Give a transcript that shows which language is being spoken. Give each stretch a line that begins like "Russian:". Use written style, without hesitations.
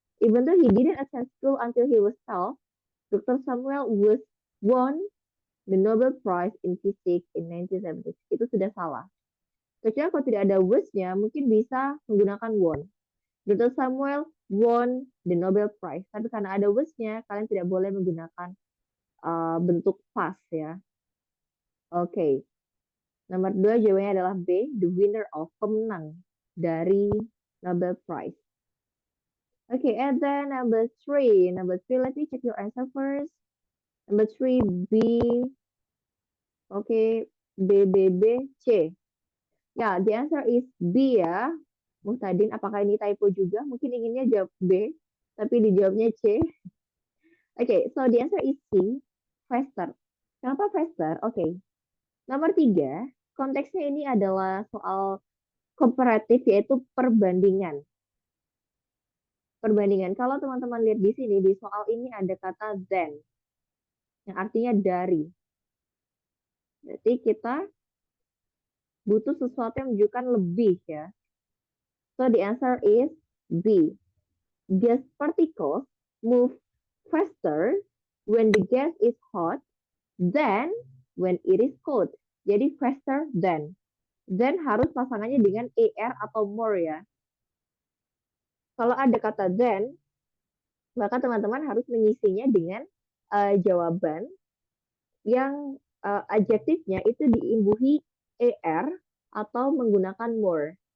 English: Even though he didn't attend school until he was 12, Dr. Samuel won the Nobel Prize in Physics in 1976.
Indonesian: Itu sudah salah. Kecuali kalau tidak ada was-nya, mungkin bisa menggunakan won. Dr. Samuel won the Nobel Prize. Tapi karena ada was-nya, kalian tidak boleh menggunakan bentuk past ya. Oke. Nomor 2 jawabannya adalah B,
English: the winner of,
Indonesian: pemenang dari Nobel Prize.
English: Okay, and then number three, let me check your answer first. Number 3, B. Okay, B, B, B, C.
Indonesian: Ya,
English: the answer is B ya.
Indonesian: Muhtadin, apakah ini typo juga? Mungkin inginnya jawab B, tapi dijawabnya C.
English: Okay, so the answer is C, faster.
Indonesian: Kenapa faster? Okay. Nomor 3, konteksnya ini adalah soal komparatif, yaitu perbandingan. Perbandingan. Kalau teman-teman lihat di sini, di soal ini ada kata than, yang artinya dari. Berarti kita butuh sesuatu yang menunjukkan lebih ya.
English: So the answer is B. Gas particles move faster when the gas is hot than when it is cold.
Indonesian: Jadi faster than. Then harus pasangannya dengan er atau more ya. Kalau ada kata then, maka teman-teman harus mengisinya dengan jawaban yang adjektifnya itu diimbuhi er atau menggunakan more.